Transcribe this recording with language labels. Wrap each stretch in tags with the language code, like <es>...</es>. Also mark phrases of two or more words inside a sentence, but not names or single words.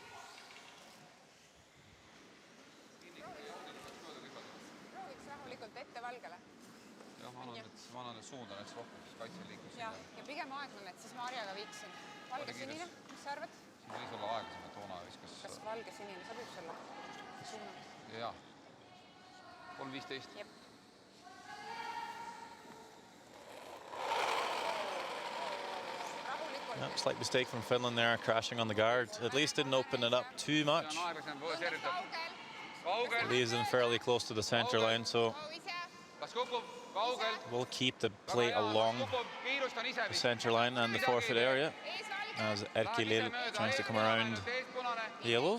<et>Prooviks rahulikult ette valgele? Jah, ma annan nüüd suunda näiteks rohkem, siis kaitse liikus Ja, sinna. ja pigem aeglane, et siis ma harjaga viiksin. Valge sinine, mis sa arvad? Siin võis olla aeglasem, et toona viskas... Kas valge sinine sobib sulle? Suunad. Jaa. 3.15. Jep.</et> <en>Yeah, slight mistake from Finland there, crashing on the guard. At least didn't open it up too much. Leaves them fairly close to the center line, so we'll keep the play along the center line and the forfeit area as Erkki Lill tries to come around the yellows.</en>